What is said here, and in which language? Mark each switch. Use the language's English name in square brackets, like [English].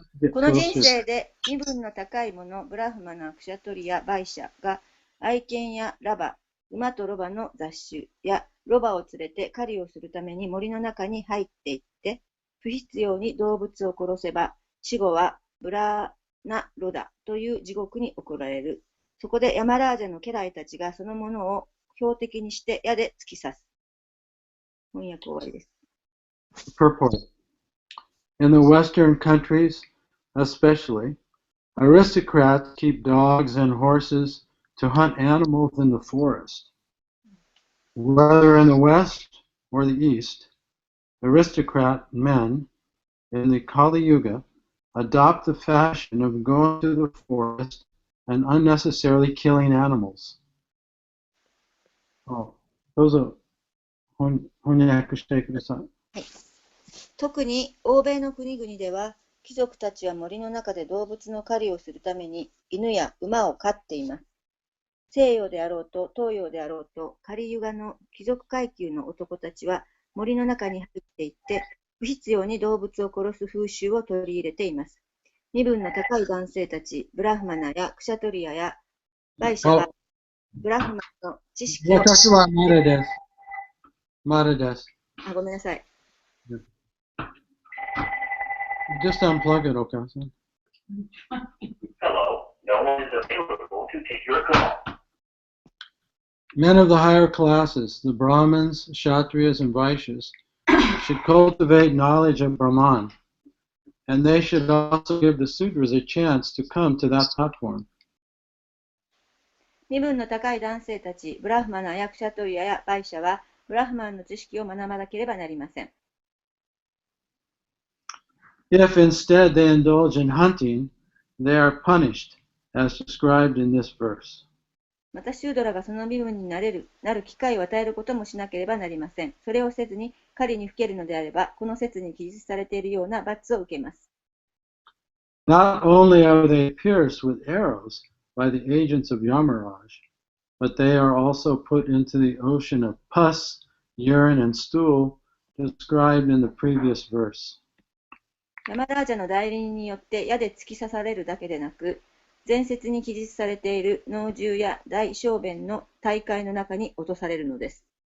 [Japanese] この人生で身分の高い者、ブラフマナ、クシャトリやバイシャが愛犬やラバ、馬とロバの雑種やロバを連れて狩りをするために森の中に入っていって、不必要に動物を殺せば、死後はブラナロダという地獄に送られる。そこでヤマラージャの家来たちがそのものを標的にして矢で突き刺す。翻訳終わりです。 [English] Purport. In the Western countries, especially, aristocrats keep dogs and horses to hunt animals in the forest. Whether in the West or the East, aristocrat men in the Kali Yuga adopt the fashion of going to the forest and unnecessarily killing animals. Oh, those are [Japanese] 翻訳してください。特に欧米の国々では、貴族たちは森の中で動物の狩りをするために犬や馬を飼っています。西洋であろうと東洋であろうと、カリユガの貴族階級の男たちは森の中に入っていって、不必要に動物を殺す風習を取り入れています。身分の高い男性たち、ブラフマナやクシャトリアやバイシャは、ブラフマナの知識を。私はまだです。まだです。ごめんなさい。 [English] Just unplug it, Okasan. Hello, no one is available to take your call. Men of the higher classes, the Brahmins, Kshatriyas, and Vaishyas, should cultivate knowledge of Brahman, and they should also give the Sudras a chance to come to that platform. [Japanese] 身分の高い男性たち、ブラフマナ、ヤクシャトリアやバイシャは、ブラフマンの知識を学ばなければなりません。 [English] If instead they indulge in hunting, they are punished, as described in this verse. [Japanese] また、シュードラがその身分になる機会を与えることもしなければなりません。それをせずに狩りにふけるのであれば、この説に記述されているような罰を受けます。 [English] Not only are they pierced with arrows by the agents of Yamaraj, but they are also put into the ocean of pus, urine, and stool described in the previous verse. [Japanese] ヤマラージャの代理人によって矢で突き刺されるだけでなく、前節に記述されている脳汁や大小便の大海の中に落とされるのです。